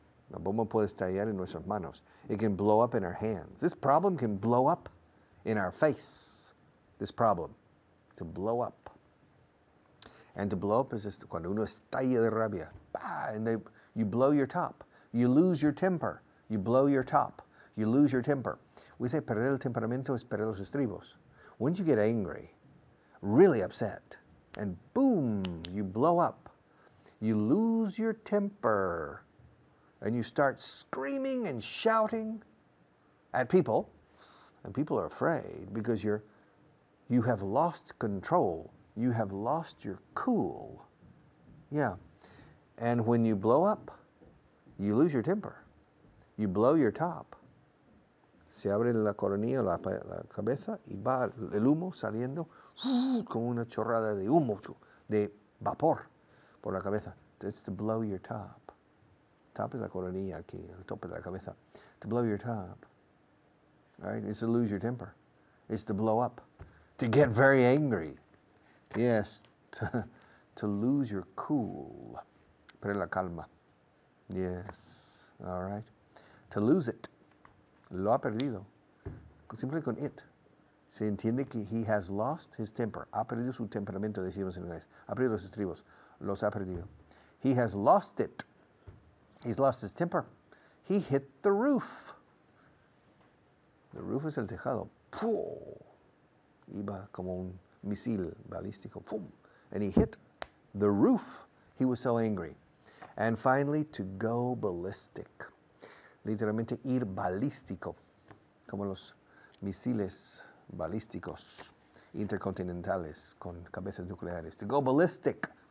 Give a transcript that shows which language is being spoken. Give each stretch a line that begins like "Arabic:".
Spanish: La bomba puede estallar en nuestras manos.
English: It can blow up in our hands. This problem can blow up in our face. This problem. To blow up. And to blow up is just
Spanish: cuando uno estalla de rabia.
English: And you blow your top. You lose your temper. You blow your top. You lose your temper. We say
Spanish: perder el temperamento es perder los estribos.
English: Once you get angry, really upset, and boom, you blow up. You lose your temper. And you start screaming and shouting at people. And people are afraid because you have lost control. You have lost your cool. Yeah. And when you blow up, you lose your temper. You blow your top.
Spanish: Se abre la coronilla, la cabeza, y va el humo saliendo como una chorrada de humo, de vapor por la cabeza.
English: It's to blow your top.
Spanish: Top es la coronilla aquí, el tope de la cabeza.
English: To blow your top. All right? It's to lose your temper. It's to blow up. To get very angry. Yes. To lose your cool.
Spanish: Perder la calma.
English: Yes. All right? To lose it.
Spanish: Lo ha perdido.
English: Simplemente con it.
Spanish: Se entiende que
English: he has lost his temper.
Spanish: Ha perdido su temperamento, decimos en inglés. Ha perdido los estribos. Los ha perdido.
English: He has lost it. He's lost his temper. He hit the roof. The roof
Spanish: es el tejado. ¡Pum! Iba como un misil balístico.
English: ¡Pum! And he hit the roof. He was so angry. And finally, to go ballistic.
Spanish: Literalmente ir balístico. Como los misiles balísticos intercontinentales con cabezas nucleares.
English: To go ballistic.